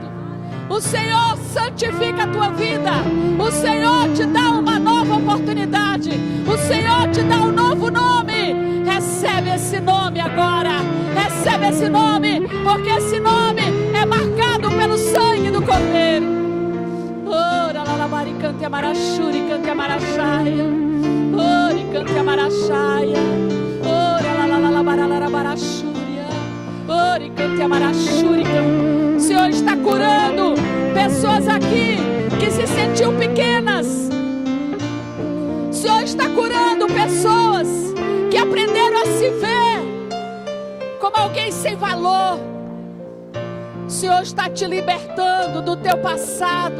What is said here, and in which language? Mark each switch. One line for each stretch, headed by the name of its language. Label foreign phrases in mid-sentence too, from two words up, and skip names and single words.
Portuguese: O Senhor santifica a tua vida. O Senhor te dá uma nova oportunidade. O Senhor te dá um novo nome. Recebe esse nome agora. Recebe esse nome, porque esse nome é marcado pelo sangue do Cordeiro. Ora la la bari cante amarachuri cante amarachaya. Ori cante amarachaya. Ora la la la barala barachuria. Ori cante amarachuri. O Senhor está curando pessoas aqui que se sentiam pequenas. O Senhor está curando pessoas que aprenderam a se ver como alguém sem valor. O Senhor está te libertando do teu passado.